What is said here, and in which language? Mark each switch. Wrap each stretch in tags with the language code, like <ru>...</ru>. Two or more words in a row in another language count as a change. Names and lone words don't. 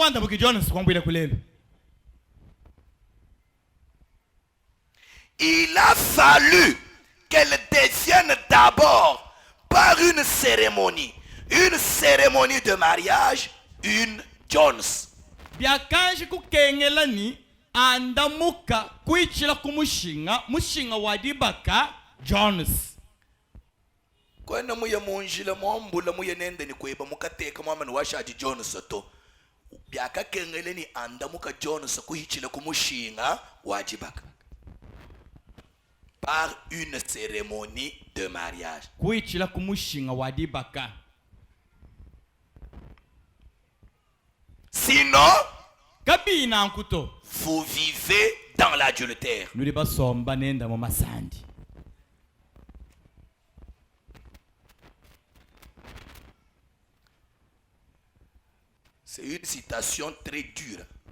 <fr>Il a fallu qu'elle devienne d'abord par une cérémonie de mariage, une Jones.</fr> <lua>Andamuka kuichila mushinga wadibaka Jones. Kwena muye munjila mwambula muye nende ni kweba mukateka mwama ni washaji Jones to. Byaka kengele ni andamuka Jones kuichila kumushinga wadibaka.</lua> <fr>Par une cérémonie de mariage.</fr> <lua>Kuichila kumushinga wadibaka.</lua> <fr>Sinon,</fr> <lua>kabina nkuto.</lua> <fr>Vous vivez dans l'adultère. C'est une citation très dure.</fr>